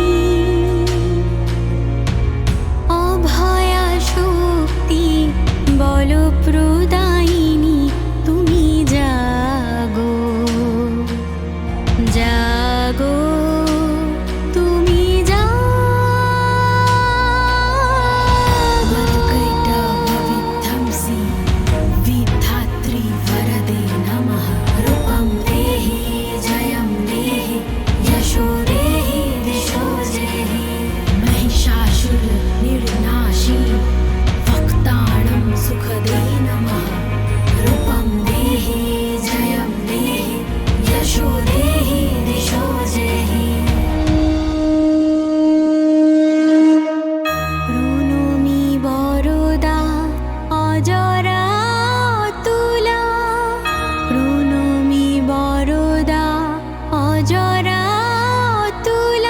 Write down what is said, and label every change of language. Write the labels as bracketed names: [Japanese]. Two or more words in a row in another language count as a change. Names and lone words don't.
[Bangla] অভয়া শক্তি বল প্রদায়িনী, তুমি জাগো, জাগো তুমি জাগো। [Sanskrit] वक्रतुण्डविध्वंसी विधात्री वरदे नमः। रूपं देहि जयं देहि यशो देहि दिशो देहि। महिषासुरनिर्नाशी वक्ताणं सुखदे नमः। रूपं देहि जयं देहि यशो देहि दिशो देहि। [Bangla] প্রণমি বরদা অজরা তুলা, প্রণমি বরদা অজরা তুলা।